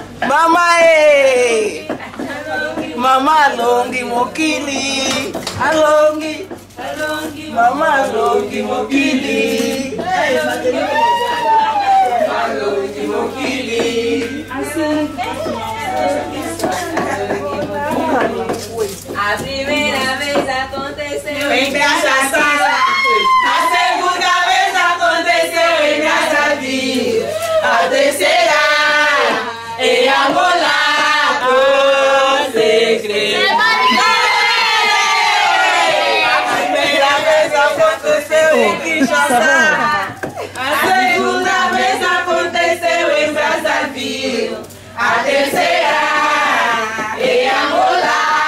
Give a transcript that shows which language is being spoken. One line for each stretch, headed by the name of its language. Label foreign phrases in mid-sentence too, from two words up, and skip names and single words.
Lingala: Mama Mama alongi mokili. Alongi. Mama alongi mokili. Alongi mokili.
Portuguese: A primeira vez aconteceu Em Braçaçá. A segunda vez aconteceu em Brazzaville. A terceira em Angola, com segredo. A primeira vez aconteceu em Kinshasa. A segunda vez aconteceu em Brazzaville. A terceira em Angola.